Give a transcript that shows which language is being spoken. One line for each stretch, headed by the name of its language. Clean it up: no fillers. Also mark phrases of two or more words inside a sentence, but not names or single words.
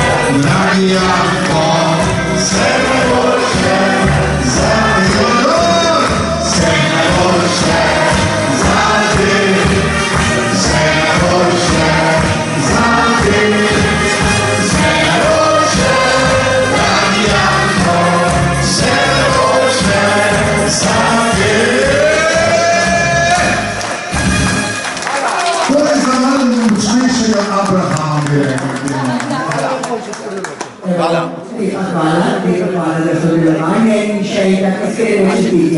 Croatian: dragi Janko, sve najbolje za Teodor, sve najbolje za te, sve najbolje za te, sve najbolje, dragi Janko, sve najbolje za te.
Slovenian: To je za najmoćnejšega Abrahama, bi rekel. Hvala, da so delovanje in še enkrat iskrene čestitke.